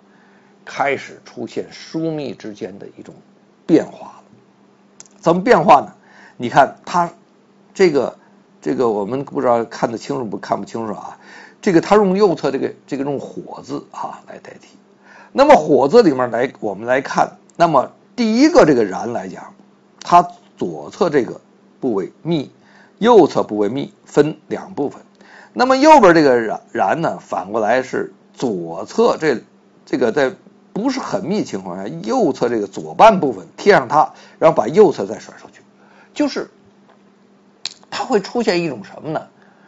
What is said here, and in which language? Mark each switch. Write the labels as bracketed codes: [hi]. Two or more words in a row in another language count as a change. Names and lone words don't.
[zh] 開始出現疏密之間的一種變化了。怎麼變化呢？你看它這個我們不知道看得清楚不看不清楚這個它用右側這個用火字來代替。那麼火字裡面我們來看，那麼第一個這個然來講，它左側這個部位密，右側部位密，分兩部分。那麼右邊這個然呢，反過來是左側這個在不是很密情況下，右側這個左半部分貼上它，然後把右側再甩出去，就是它會出現一種什麼呢？